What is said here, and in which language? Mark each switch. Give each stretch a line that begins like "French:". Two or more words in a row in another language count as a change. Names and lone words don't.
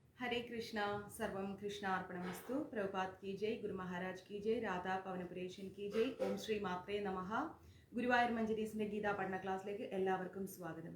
Sanskrit: हरे कृष्णा सर्वम कृष्णार्पणमस्तु।
Hindi: प्रभुपाद की जय, गुरु महाराज की जय, राधा പവനപുരേശൻ की जय।
Sanskrit: ഓം ശ്രീ മാത്രേ നമഃ।
Malayalam: ഗുരുവായൂർ മഞ്ജരീസിന്റെ ഗീതാ പഠന ക്ലാസ്സിലേക്ക് എല്ലാവർക്കും സ്വാഗതം.